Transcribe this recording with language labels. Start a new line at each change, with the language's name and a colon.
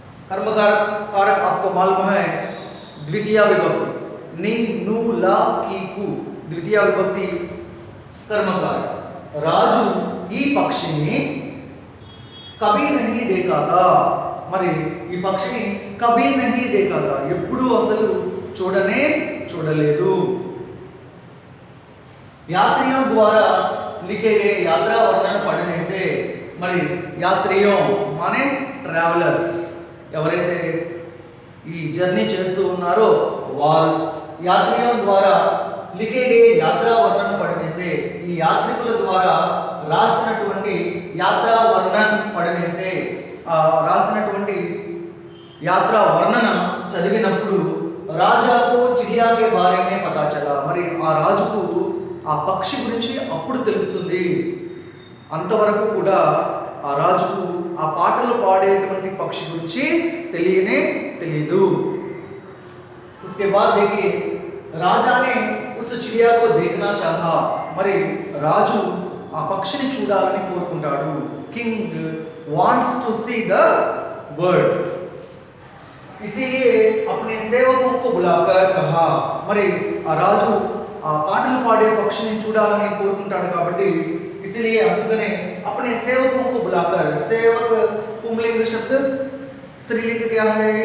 Hindi: कर्म कारक आपको मालूम है द्वितीय विभक्ति, नी नु ला की कु, द्वितीय विभक्ति कर्म कारक।
Telugu: राजू ఈ పక్షిని
Hindi: కభీ నహీ దేఖా థా,
Telugu: మరి ఈ పక్షిని కభీ నహీ దేఖా థా, ఎప్పుడు అసలు చూడలేదు।
Hindi: यात्रियों द्वारा लिखे गए यात्रा वर्णन पढ़ने से,
Telugu: మరి యాత్రియోं माने ట్రావెలర్స్, ఎవరైతే ఈ జర్నీ చేస్తూ ఉన్నారో వారు।
Hindi: యాత్రియోं द्वारा लिखे गए यात्रा वर्णन पढ़ने से,
Telugu: ఈ యాత్రికుల ద్వారా రాసినటువంటి యాత్రా వర్ణన్ పढ़ने से, రాసినటువంటి యాత్రా వర్ణన చదివినప్పుడు
Hindi: రాజాకు చిడియా కే బారే మే పతా చలా,
Telugu: మరి ఆ రాజుకు ఆ పక్షి గురించి అప్పుడు తెలుస్తుంది। అంతవరకు కూడా ఆ రాజుకు ఆ పాటలు పాడేటువంటి పక్షి గురించి తెలియదు।
Hindi: उसके बाद देखिए राजा ने उस चिड़िया को देखना चाहा,
Telugu: మరి రాజు ఆ పక్షిని చూడాలని కోరుకుంటాడు।
English: king wants to see the bird,
Hindi: इसीलिए अपने सेवकों को बुलाकर कहा,
Telugu: మరి ఆ రాజు ఆ పాటలు పాడే పక్షిని చూడాలని కోరుకుంటాడు కాబట్టి इसलिए అందుకనే
Hindi: अपने सेवकों को बुलाकर, सेवक पुंलिंग शब्द, स्त्रीलिंग क्या है?